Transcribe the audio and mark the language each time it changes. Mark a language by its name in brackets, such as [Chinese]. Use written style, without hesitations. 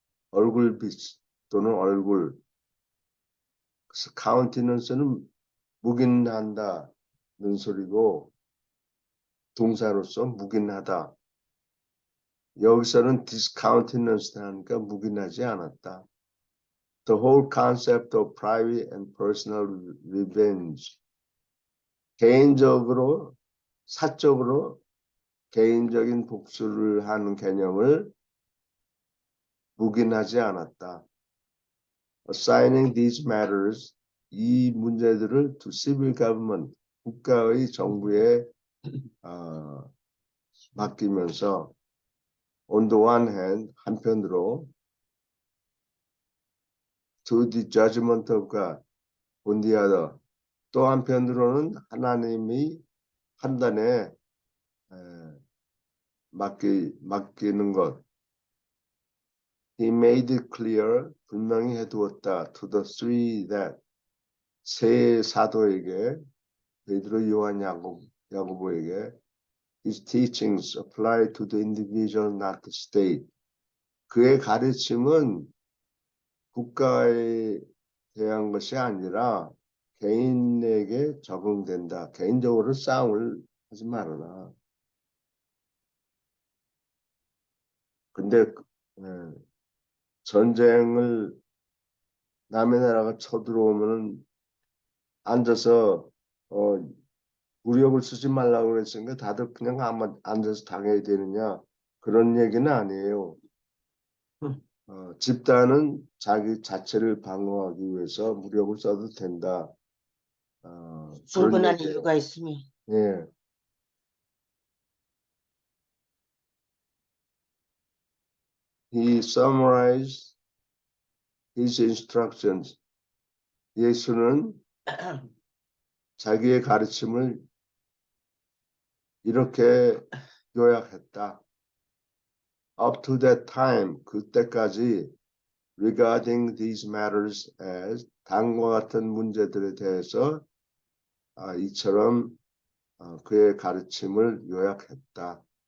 [Korean] 얼굴빛 또는 얼굴. 그래서 countenance는 묵인한다는 소리고 동사로서 묵인하다. 여기서는 discountenanced 하니까 묵인하지 않았다. [English] The whole concept of private and personal revenge. [Korean] 개인적으로, 사적으로 개인적인 복수를 하는 개념을 묵인하지 않았다. [English] Assigning these matters, [Korean] 이 문제들을 [English] to civil government, [Korean] 국가의 정부에 맡기면서 [English] on the one hand, [Korean] 한편으로 [English] to the judgment of God, on the other, [Korean] 또 한편으로는 하나님의 판단에 맡기는 것. [English] He made it clear, [Korean] 분명히 해두었다. [English] To the three that, [Korean] 세 사도에게, 베드로, 요한, 야고보에게 [English] his teachings apply to the individual, not the state. [Korean] 그의 가르침은 국가에 대한 것이 아니라 개인에게 적용된다. 개인적으로 싸움을 하지 말아라. 근데 전쟁을 남의 나라가 쳐들어오면 앉아서 무력을 쓰지 말라고 그랬으니까 다들 그냥 앉아서 당해야 되느냐 그런 얘기는 아니에요. 집단은 자기 자체를 방어하기 위해서 무력을 써도 된다. 충분한 이유가 있으면. 예. [English] He summarized his instructions. [Korean] 예수는 자기의 가르침을 이렇게 요약했다. [English] Up to that time, [Korean] 그때까지 [English] regarding these matters as [Korean] 다음과 같은 문제들에 대해서 이처럼 그의 가르침을 요약했다.